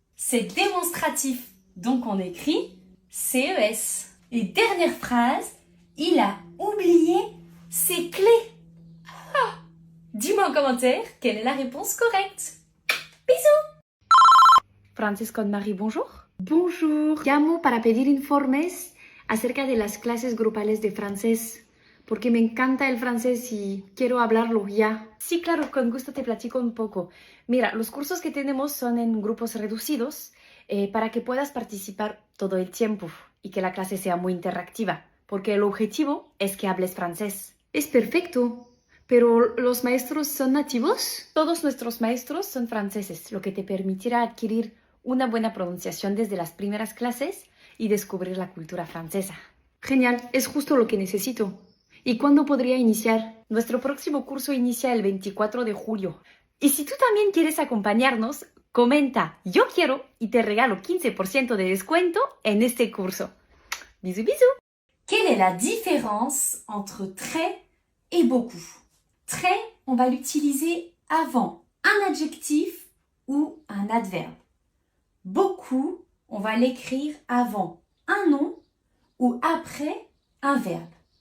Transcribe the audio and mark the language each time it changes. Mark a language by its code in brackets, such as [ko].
[fr] C'est démonstratif. Donc, on écrit CES. Et dernière phrase, il a oublié ses clés. Ah. Dis-moi en commentaire quelle est la réponse correcte. Bisous! [es] Frances con Marie, bonjour. Bonjour. Llamo para pedir informes acerca de las clases grupales de francés, porque me encanta el francés y quiero hablarlo ya. Sí, claro, con gusto te platico un poco. Mira, los cursos que tenemos son en grupos reducidos para que puedas participar todo el tiempo y que la clase sea muy interactiva, porque el objetivo es que hables francés. Es perfecto. ¿Pero los maestros son nativos? Todos nuestros maestros son franceses, lo que te permitirá adquirir una buena pronunciación desde las primeras clases y descubrir la cultura francesa. Genial, es justo lo que necesito. ¿Y cuándo podría iniciar? Nuestro próximo curso inicia el 24 de julio. Y si tú también quieres acompañarnos, comenta yo quiero y te regalo 15% de descuento en este curso. [fr] Bisous, bisous! Quelle est la différence entre très et beaucoup? Très, on va l'utiliser avant un adjectif ou un adverbe. Beaucoup, on va l'écrire avant un nom ou après un verbe.